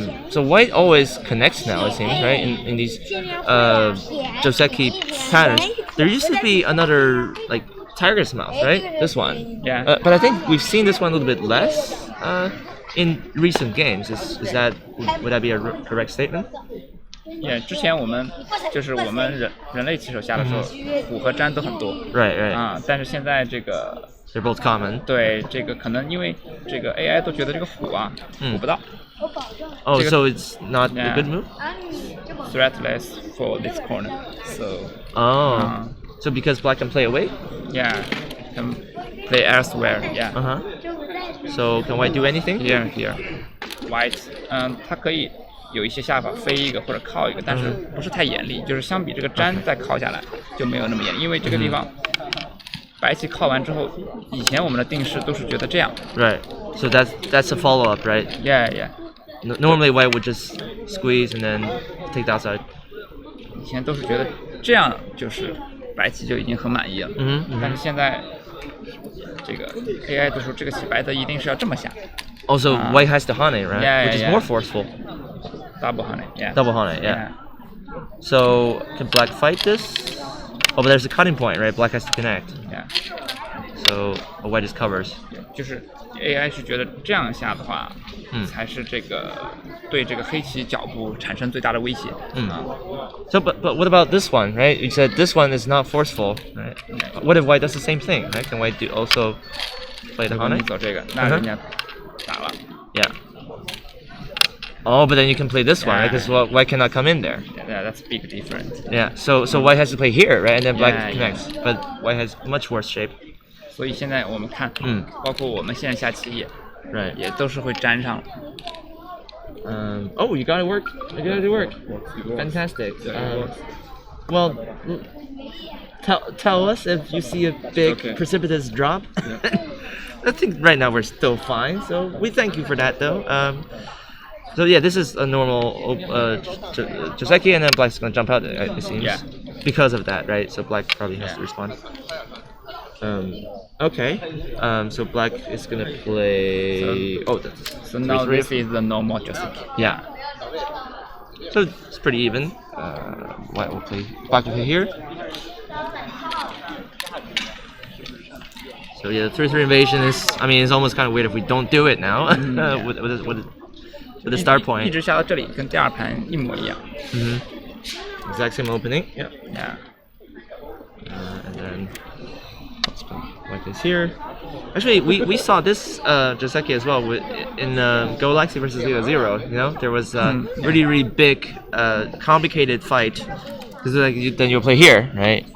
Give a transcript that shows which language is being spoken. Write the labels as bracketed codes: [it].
[en] So white always connects now, it seems, right? In these Joseki patterns, there used to be another like tiger's mouth, right? This one. Yeah. But I think we've seen this one a little bit less in recent games. Would that be a correct statement? [zh] 之前我们人类棋手下的时候，虎和粘都很多。 [en] Right. [zh] 但是现在这个 [en] They're both common. [zh] 对，这个可能因为这个 AI 都觉得这个虎虎不到。 [en] Oh, so it's not a good move? Threatless for this corner. So. So because black can play away? Yeah, can play elsewhere. Yeah. So can white do anything? Here. [zh] White, 它可以有一些下法，飞一个或者靠一个，但是不是太严厉，就是相比这个粘再靠下来就没有那么严，因为这个地方白棋靠完之后，以前我们的定式都是觉得这样。 [en] Right. So that's a follow up, right? Yeah. Normally white would just squeeze and then take the outside. [zh] 以前都是觉得这样就是白棋就已经很满意了。但是现在这个 AI 都说这个棋白的一定是要这么下。 [en] Also, white has the hane, right? Yeah, Which is more forceful. Double hane, yeah. Double hane, yeah. So can black fight this? Oh, but there's a cutting point, right? Black has to connect. Yeah. So white just covers. [zh] 就是 AI 是觉得这样下的话，才是这个对这个黑棋脚步产生最大的威胁。 [en] So but what about this one, right? You said this one is not forceful, right? What if white does the same thing, right? Can white also play the [zh] 如果你 [en] Hane? [zh] 走这个，那人家打了。 [en] Yeah. Oh, but then you can play this one, right? Because white cannot come in there. Yeah, that's big difference. Yeah. So white has to play here, right? And then black Yeah, connects. But white has much worse shape. [zh] 所以现在我们看，包括我们现在下棋 [en] Right. [zh] 也都是会粘上。 [en] Oh, you got it work. You got it work. Fantastic. Well, tell us if you see a big precipitous drop. I think right now we're still fine. So we thank you for that, though. So yeah, this is a normal Joseki, and then black's gonna jump out. It seems. Yeah. Because of that, right? So black probably has to respond. Okay. So black is gonna play. So now this is the normal Joseki. Yeah. So it's pretty even. White will play. Black will play here. So yeah, the 3/3 invasion is. I mean, it's almost kind of weird if we don't do it now with the start [zh] 一 [en] point. [zh] 直下到这里，跟第二盘一模一样。 [en] Exact same opening. Yeah. Yeah. And then let's put white is here. Actually, we saw this Joseki as well in Golaxy versus Liga 0. You know, there was a really big, complicated fight. Because like then you'll play here, right?